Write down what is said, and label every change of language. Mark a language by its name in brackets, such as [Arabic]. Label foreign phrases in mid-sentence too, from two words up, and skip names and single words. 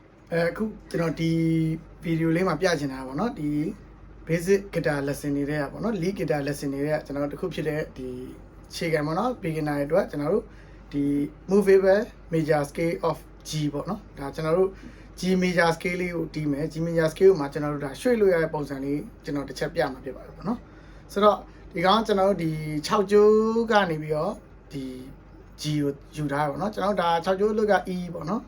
[Burmese] အခုကျွန်တော်ဒီဗီဒီယိုလေးမှာပြချင်တာပေါ့နော်ဒီ [English] basic guitar lesson [Burmese] တွေပေါ့နော် [English] lead guitar lesson [Burmese] တွေကျွန်တော်တခုဖြစ်တဲ့ဒီခြေခံပေါ့နော် beginner တွေအတွက်ကျွန်တော်တို့ဒီ [English] movable major scale of G [Burmese] ပေါ့နော်ဒါကျွန်တော်တို့ [English] G major scale [Burmese] လေးကိုတီးမယ် [English] G major scale [Burmese] မှာကျွန်တော်တို့ဒါရွှေ့လို့ရတဲ့ပုံစံလေးကျွန်တော်တစ်ချက်ပြမှာဖြစ်ပါတယ်ပေါ့နော်ဆိုတော့ဒီကောင်ကျွန်တော်တို့ဒီ6ကြိုးကနေပြီးတော့ဒီ G ကိုယူထားပါတော့เนาะကျွန်တော်တို့ဒါ6ကြိုးလို့က E ပေါ့နော်